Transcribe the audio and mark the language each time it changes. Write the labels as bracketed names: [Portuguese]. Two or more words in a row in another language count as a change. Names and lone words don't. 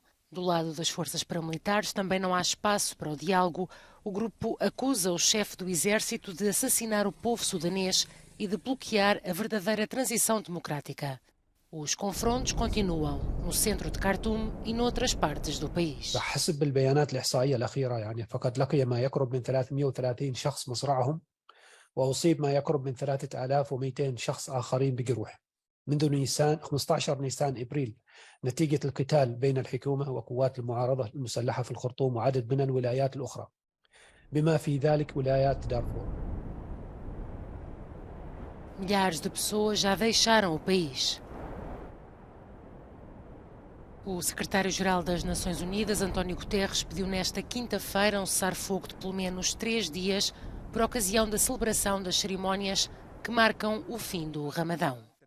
[Portuguese] Do lado das forças paramilitares também não há espaço para o diálogo. O grupo acusa o chefe do exército de assassinar o povo sudanês e de bloquear a verdadeira transição democrática. Os confrontos continuam no centro de Khartoum e noutras partes do país. [Arabic] حسب البيانات الإحصائية الأخيرة فقد لقي ما يقرب من 330 شخص مصرعهم وأصيب ما يقرب من 3200 شخص آخرين بجروح منذ نيسان 15 نيسان إبريل نتيجة القتال بين الحكومة وقوات المعارضة المسلحة في الخرطوم وعدد من الولايات الأخرى بما في ذلك ولايات دارفور. [Portuguese] Milhares de pessoas já deixaram o país. O secretário-geral das Nações Unidas, António Guterres, pediu nesta quinta-feira um cessar-fogo de pelo menos 3 dias por ocasião da celebração das cerimónias que marcam o fim do Ramadão.